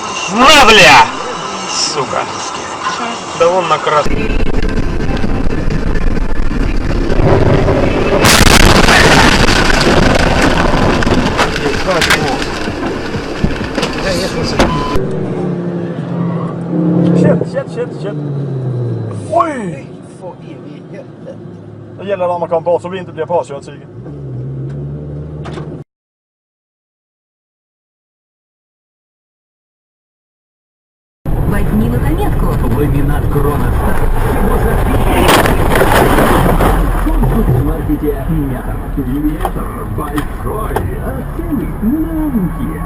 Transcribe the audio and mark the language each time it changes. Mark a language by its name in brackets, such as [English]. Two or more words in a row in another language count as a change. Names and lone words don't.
[Russian] На, бля! Сука. Да вон на красный. [English] Shit. [Swedish] Oj! Det gäller att man kommer bort så vi inte blir påkörd, Sigge. [Russian] Возьми на заметку. Ламинат Кроношта. Супермаркете «Метр». Метр большой, а цены маленькие.